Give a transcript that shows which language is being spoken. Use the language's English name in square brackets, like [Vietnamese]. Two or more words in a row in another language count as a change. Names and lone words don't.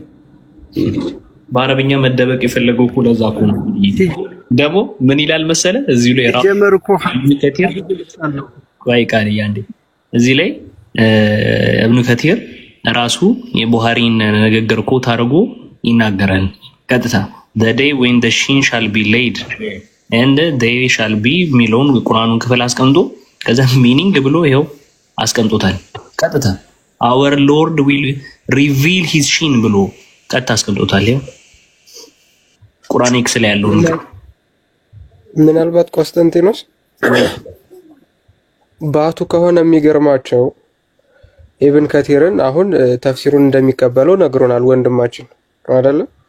[Amharic] በአረብኛ መደበቅ የፈለገው እኮ ለዛ እኮ ነው። ደግሞ ምን ይላል መሰለ እዚሁ ላይ ራሱ ጀመርኩ ከቲር ቆይ ቃል ያንዴ እዚህ ላይ ኢብኑ ከቲር ራሱ የቡኻሪን ንግግር ኮት አድርጎ ይናገራል። ቀጥታ [English] the day when the shin shall be laid and they shall be [Amharic] ሚለውን ቁርአኑን ክፍል አስቀምጦ ከዛ ሚኒንግ ብሎ ይሄው አስቀምጦታል። ቀጥታ [English] our lord will reveal his shin [Amharic] ብሎ ቀጥታ አስቀምጦታል። ይሄው ቁርአን ኤክስ ላይ ያለው ነው። ምናልባት ቆስጠንጢኖስ ባቱ ከሆነ የሚገርማቸው ኢብን ከቲርን አሁን ተፍሲሩን እንደሚቀበለው ነግሮናል ወንድማችን አይደለ?